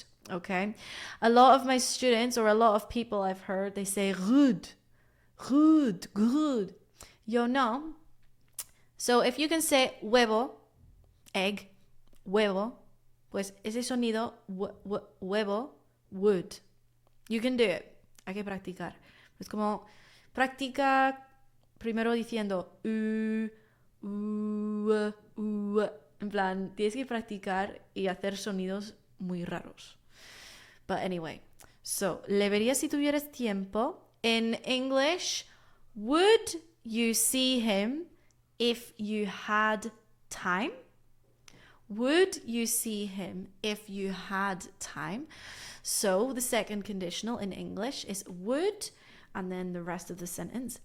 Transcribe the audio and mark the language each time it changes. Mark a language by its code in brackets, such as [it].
[en] Okay? A lot of my students, or a lot of people I've heard, they say good. [es] Yo no. [en] So if you can say huevo, egg, huevo, [es] pues ese sonido, [en] huevo, would. You can do it. [es] Hay que practicar. Es como, practica primero diciendo en plan, tienes que practicar y hacer sonidos muy raros. [en] But anyway, so, [es] le verías si tuvieras tiempo. [en] In English, would you see him if you had time? Would you see him if you had time? So the second conditional in English is would, and then the rest of the sentence.